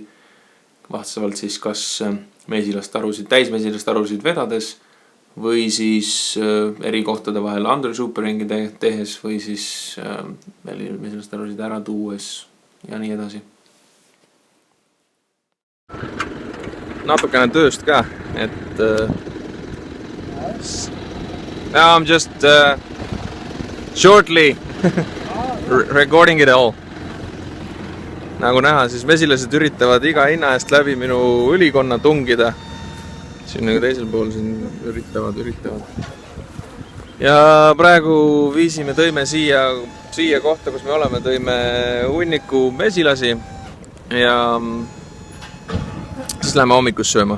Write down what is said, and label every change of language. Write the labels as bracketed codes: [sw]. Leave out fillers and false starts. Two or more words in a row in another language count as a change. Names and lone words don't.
[et] Vastavalt siis kas täismesilastarusid vedades või siis eri kohtade vahel undershooperingi tehes või siis mesilastarusid ära tuues ja nii edasi. Natukene tööst ka, et [en] now I'm just shortly recording it all. [et] Nagu näha, siis mesilased üritavad iga hinna eest läbi minu ülikonna tungida. Siin nagu teisel pool siin üritavad. Ja praegu tõime siia kohta, kus me oleme, tõime hunniku mesilasi ja siis läheme hommikus sööma.